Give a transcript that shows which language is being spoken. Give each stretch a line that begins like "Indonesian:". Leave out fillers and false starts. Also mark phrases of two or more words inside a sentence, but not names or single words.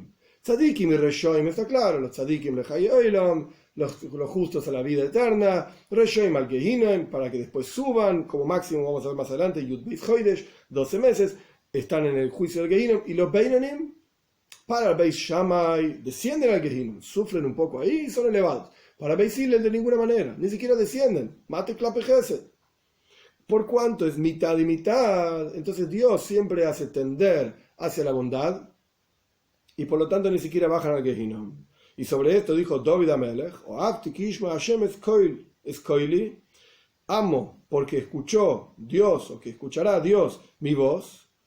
Spanish: Tzadikim y Reshoim, está claro, los Tzadikim
Hebrew: לחיי עולם,
Spanish: los justos a la vida eterna, Reshoim al Gehinam, para que después suban, como máximo vamos a ver más adelante,
Hebrew: י"ב חודש,
Spanish: 12 meses, están en el juicio del Gehinam, y los Beinonim, para el Beit Shammai, descienden al Gehinam, sufren un poco ahí y son elevados. Para Beit Hillel de ninguna manera, ni siquiera descienden,
Hebrew: מטה כלפי חסד.
Spanish: Por cuanto es mitad y mitad, entonces Dios siempre hace tender hacia la bondad y por lo tanto ni siquiera bajan al Gehinam. Y sobre esto dijo David Amelech, amo porque escuchó Dios o que escuchará Dios mi voz.